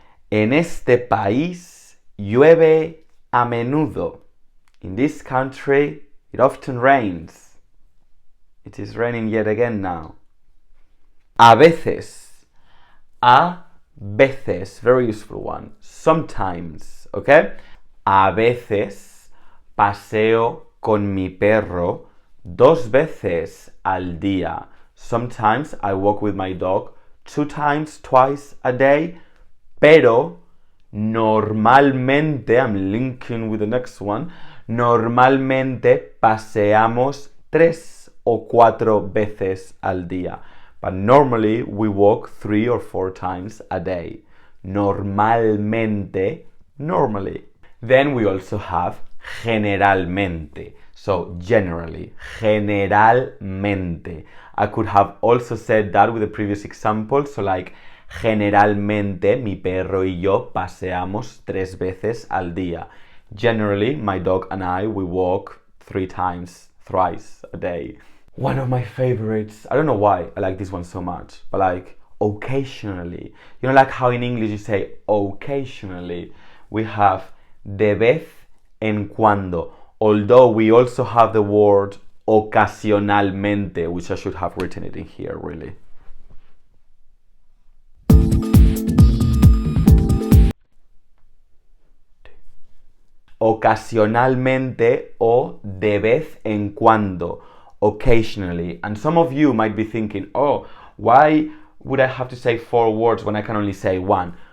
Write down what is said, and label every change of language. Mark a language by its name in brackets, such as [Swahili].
[Spanish] En este país llueve a menudo. [English] In this country, it often rains. It is raining yet again now. [Spanish] A veces. A veces, [English] very useful one. Sometimes, okay? [Spanish] A veces paseo con mi perro 2 veces al día. [English] Sometimes I walk with my dog 2 times, twice a day. [Spanish] Pero normalmente, [English] I'm linking with the next one, [Spanish] normalmente paseamos 3 o 4 veces al día. [English] But normally we walk 3 or 4 times a day. Normalmente, normally. Then we also have generalmente. So, generally, generalmente. I could have also said that with the previous example. [Spanish] So, like, generalmente mi perro y yo paseamos 3 veces al día. [English] Generally, my dog and I, we walk 3 times, thrice a day. One of my favorites, I don't know why I like this one so much, but like, occasionally. You know, like how in English you say occasionally. We have de vez en cuando. Although we also have the word ocasionalmente, which I should have written it in here, really. [Spanish] Ocasionalmente o de vez en cuando. [English] Occasionally. And some of you might be thinking, oh, why would I have to say 4 words when I can only say 1?